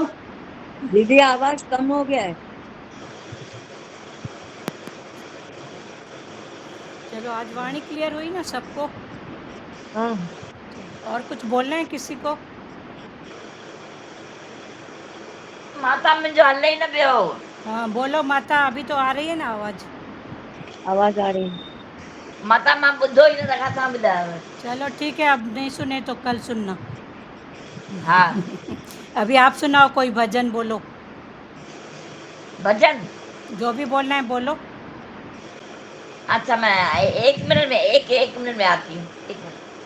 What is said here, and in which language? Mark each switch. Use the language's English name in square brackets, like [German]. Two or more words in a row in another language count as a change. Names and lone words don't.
[Hindi] दीदी आवाज कम हो गया है। चलो, आज वाणी क्लियर हुई ना सबको? हाँ। चलो, और कुछ बोलना है किसी को? [Sindhi] माता मुंहिंजो हले ही न पियो। [Hindi] हाँ बोलो माता, अभी तो आ रही है ना आवाज। आवाज आ रही है। [Sindhi] माता मां ॿुधो ई न सघां तव्हां ॿुधायो। [Hindi] चलो ठीक है, अब नहीं सुने तो कल सुनना। हा। अभी आप सुनाओ, कोई भजन बोलो। भजन। जो भी बोलना है बोलो। अच्छा मैं एक मिनट में एक मिनट में आती हूँ। एक मिनट।